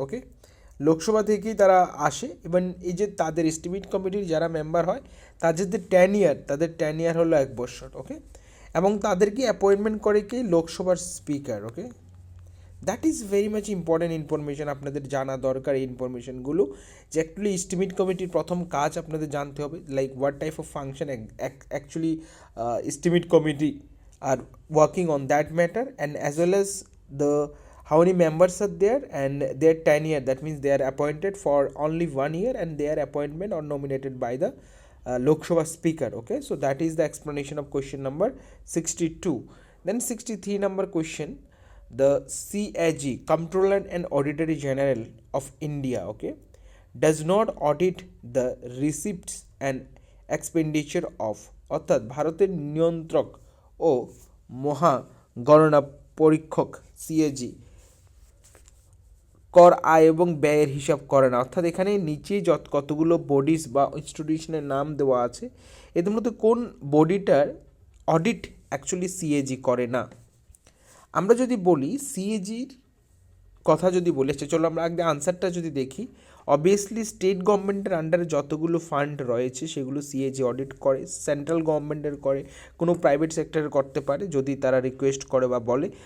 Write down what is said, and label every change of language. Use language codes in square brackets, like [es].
[bn] ওকে, লোকসভা থেকেই তারা আসে, এবং এই যে তাদের এস্টিমেট কমিটির যারা মেম্বার হয় তাদের টেনিয়ার হলো 1 বছর। ওকে, এবং তাদেরকে অ্যাপয়েন্টমেন্ট করে কি লোকসভার speaker. [en] okay, that is very much important information, [bn] আপনাদের জানা দরকার এই ইনফরমেশনগুলো। যে অ্যাকচুয়ালি এস্টিমেট কমিটির প্রথম কাজ আপনাদের জানতে হবে, [en] Like what type of function actually estimate committee are working on that matter, and as well as the how many members are there and their tenure, that means they are appointed for only 1 year and their appointment or nominated by the Lok Sabha speaker. Okay, so that is the explanation of question number 62. Then 63 number question, the CAG, Comptroller and Auditor General of India, okay, does not audit the receipts and expenditure of, [bn] অর্থাৎ ভারতের নিয়ন্ত্রক ও মহা গণনা পরীক্ষক CAG কর, আয় এবং ব্যয়ের হিসাব করে না। অর্থাৎ এখানে নিচে কতগুলো বডিজ বা ইনস্টিটিউশনের নাম দেওয়া আছে, এদের মধ্যে কোন বডিটার অডিট অ্যাকচুয়ালি সিএজি করে না? আমরা যদি বলি সিএজির কথা যদি বলি, চলো আমরা আগে আনসারটা যদি দেখি। অবভিয়াসলি স্টেট গভর্নমেন্টের আন্ডারে যতগুলো ফান্ড রয়েছে সেগুলো সিএজি অডিট করে, সেন্ট্রাল গভর্নমেন্টের করে, কোনো প্রাইভেট সেক্টরে করতে পারে যদি তারা রিকোয়েস্ট করে বা বলে।